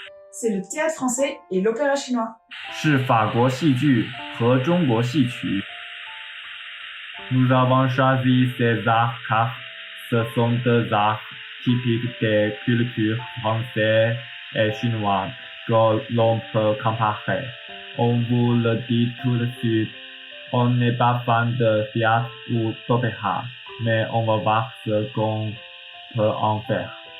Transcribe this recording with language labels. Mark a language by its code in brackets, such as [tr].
[fr] C'est le théâtre français et l'opéra chinois. [zh] 是法国戏剧和中国戏曲。 [fr] Nous avons choisi ces arts car ce sont deux arts typiques des cultures françaises et chinoises que l'on peut comparer. On vous le dit tout de suite, on n'est pas fan de théâtre ou d'opéra, mais on va voir ce qu'on peut en faire.